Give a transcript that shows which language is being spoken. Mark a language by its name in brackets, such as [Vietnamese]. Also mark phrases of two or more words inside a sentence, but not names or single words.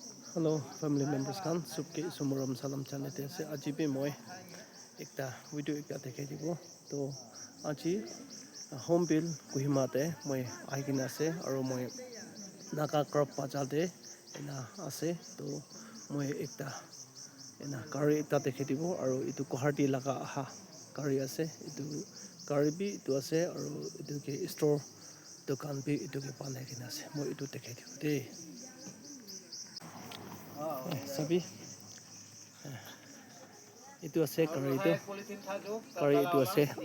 [English] Hello, family members [Naga Pidgin] kan subke sumuram salam channel te ase aji be moi ekta video ekta dekhai dibo to aji home bill Kohima te moi aikina ase aro moi naga crop bazaar te ena ase to moi ekta ena gari ekta dekhai dibo aro itu Guwahati laga aha gari ase itu gari bi itu ase aro itu ke store dukan bi itu ke banai kina ase moi itu dekhai dibo de sabi itu ase kari itu ase